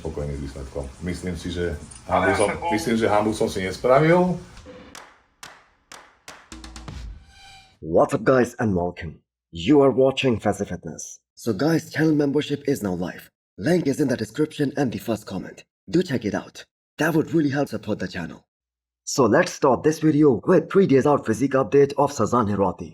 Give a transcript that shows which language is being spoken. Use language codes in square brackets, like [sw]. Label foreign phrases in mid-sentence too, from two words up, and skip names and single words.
[sk] spokojný s výsledkom. Myslím, že hanbu som si nespravil. [en] What's up guys and welcome. You are watching Fazi Fitness. So guys, channel membership is now live. Link is in the description and the first comment. Do check it out. That would really help support the channel. So let's start this video with 3 days out physique update of Sasan Hirati.